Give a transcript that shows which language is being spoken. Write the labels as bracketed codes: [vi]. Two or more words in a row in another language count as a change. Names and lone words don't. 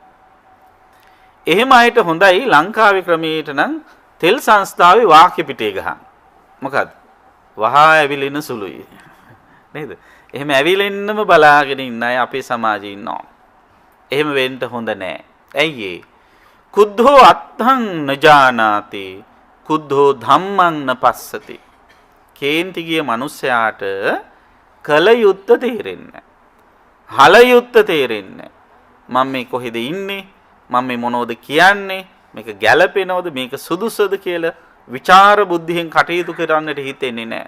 [si] එහෙම අයට හොඳයි ලංකාවේ ක්‍රමයට නම් තෙල් සංස්ථාවේ වාක්‍ය පිටේ ගහන්න. මොකද්ද? වහා ඇවිලින සුළුයි. නේද? එහෙම ඇවිලෙන්නම බලාගෙන ඉන්න අය අපේ සමාජයේ ඉන්නවා. එහෙම වෙන්න හොඳ නෑ. ඇයි ඒ? [pi] කුද්ධෝ අත්තං නජානාති කුද්ධෝ ධම්මං නපස්සති. [si] කේන්ති ගිය මිනිසයාට කල යුත්ත තේරෙන්නේ. හල යුත්ත තේරෙන්නේ. මම මේ කොහෙද ඉන්නේ? මම මේ මොනවද කියන්නේ? මේක ගැළපෙනවද? මේක සුදුසුද කියලා විචාර බුද්ධියෙන් කටයුතු කරන්නට හිතෙන්නේ නැහැ.